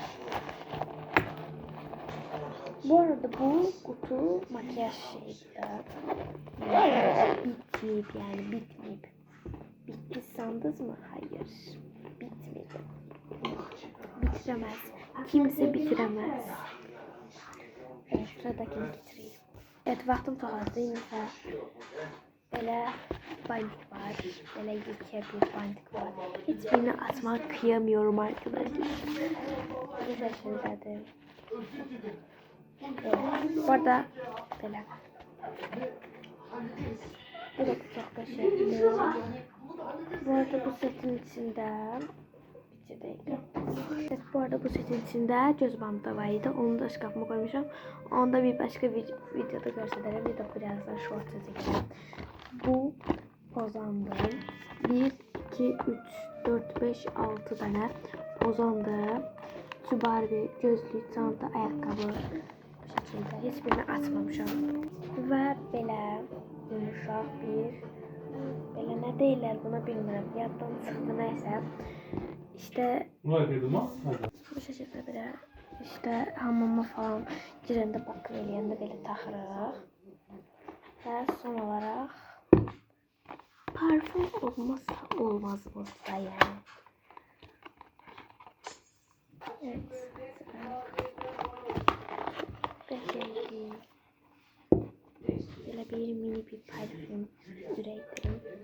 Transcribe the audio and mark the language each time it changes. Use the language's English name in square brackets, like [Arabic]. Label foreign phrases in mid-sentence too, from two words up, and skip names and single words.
[Turkish] Bu arada bu kutu makyaj şeydi. Bitmeyip yani bitmeyip. Bitti sandınız mı? Hayır. Bitmedi. Bitiremez. Kimse bitiremez. Evet, sıradakini bitireyim. Evet, [Azerbaijani] vaxtım çox azdır. İndi belə bandik var. Belə yekə bir bandik var. [Turkish] Hiçbirini açmak kıyamıyorum arkadaşlar. [Azerbaijani] Bu şəkildədir. Evet. Bu arada belə. Bu da çox qəşəngdir. Bu arada bu setin içində evet, bu arada bu setin içində göz bandı da var idi. [Turkish] Onu da şkafıma koymuşam. Onu da bir başka videoda göstereceğim. Bir de birazdan short çekeceğim. Bu pozandır. 1, 2, 3, 4, 5, 6 tane pozandır. Şu Barbie, gözlük, çanta, ayakkabı. Bu şekilde. Hiçbirini açmamışam. Ve böyle yumuşak bir böyle [Azerbaijani] ne deyirlər buna bilmirəm. Yaddan çıxdı nəysə. [Turkish] İşte bu şekilde [Azerbaijani] belə işte hamama falan girəndə bakım eləyəndə belə taxırıq. Və son olaraq parfüm olmazsa olmazımızda yani. Evet. Qəşəngdir. Belə bir mini bir parfüm ürəkdim.